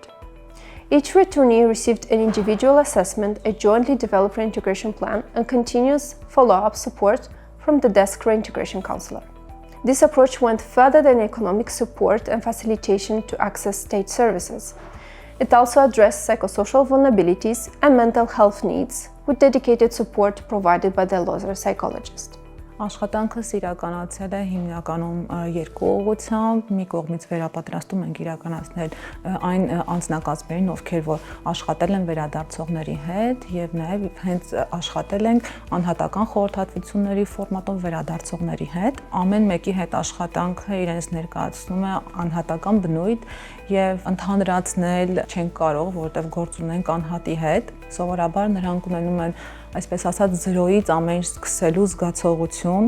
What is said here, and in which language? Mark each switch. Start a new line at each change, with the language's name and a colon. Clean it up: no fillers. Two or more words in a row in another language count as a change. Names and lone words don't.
English: Each returnee received an individual assessment, a jointly developed reintegration plan, and continuous follow-up support from the desk reintegration counselor. This approach went further than economic support and facilitation to access state services. It also addressed psychosocial vulnerabilities and mental health needs with dedicated support provided by the LOSRA psychologist.
Armenian: Աշխատանքս իրականացել է հիմնականում երկու ուղղությամբ, մի կողմից վերապատրաստում ենք իրականացնել այն անձնակազմերին, ովքեր որ աշխատել են վերադարձողների հետ եւ նաեւ հենց աշխատել ենք անհատական խորհրդատվությունների ֆորմատով վերադարձողների հետ։ Ամեն մեկի հետ աշխատանքը իրենց ներկայացնում է անհատական բնույթ եւ ընդհանրացնել չեն կարող, որովհետեւ գործ ունենք անհատի հետ։ Սովորաբար նրանք ունենում են այսպես ասած զրոյից ամեն ինչ սկսելու զգացողություն։